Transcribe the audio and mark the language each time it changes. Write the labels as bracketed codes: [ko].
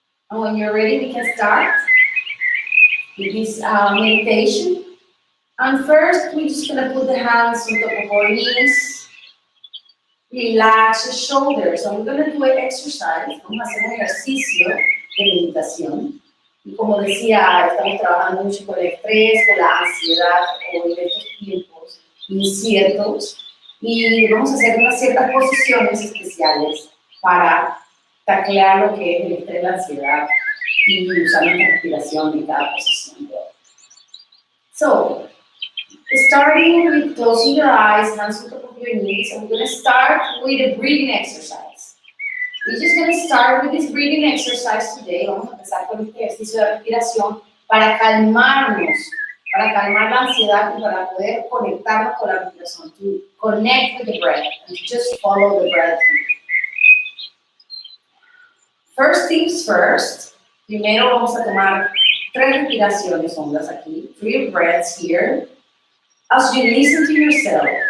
[en] And when you're ready, we can start with this meditation. And first, we're just going to put the hands on top of our knees. Relax the shoulders. So we're going to do an exercise. [es] Vamos a hacer un ejercicio de meditación. Y como decía, estamos trabajando mucho con el estrés, con la ansiedad, hoy en estos tiempos inciertos. Y vamos a hacer unas ciertas posiciones especiales para taclear lo que es el estrés, la ansiedad y usar nuestra respiración en cada posición. [en] So, starting with closing your eyes, hands on top of your knees, and we're going to start with a breathing exercise. We're just going to start with this breathing exercise today. [es] Vamos a empezar con este ejercicio de respiración para calmarnos, para calmar la ansiedad y para poder conectarnos con la respiración. [en] To connect with the breath and just follow the breath. First things first. [es] Primero vamos a tomar 3 respiraciones hondas aquí. [en] 3 breaths here. As you listen to yourself.